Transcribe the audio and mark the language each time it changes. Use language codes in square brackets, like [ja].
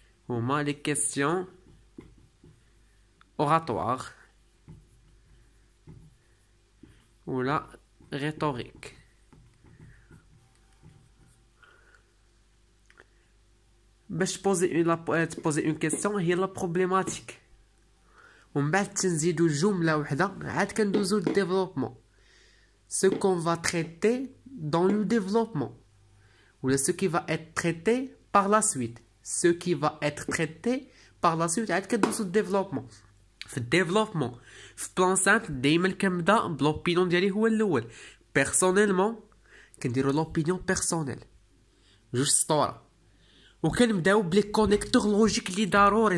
[ar] هما لي كيسيون اوراتوار ولا ريتوريك. باش تبوزي اون كيسيون هي لا بروبليماتيك، ومن بعد تنزيدو جمله وحده عاد كندوزو للديفلوبمون. [fr] ce qu'on va traiter dans le développement ou ce qui va être traité par la suite. [ar] عاد كندوزو للديفلوبمون. في الديفلوبمون في بلان سامبل دائما كنبدا بلوبينيون ديالي هو الاول. بيرسونيلمون كنديرو لوبينيون بيرسونيل جوج سطوره، وكنبداو بلي كونيكتور لوجيك اللي ضروري.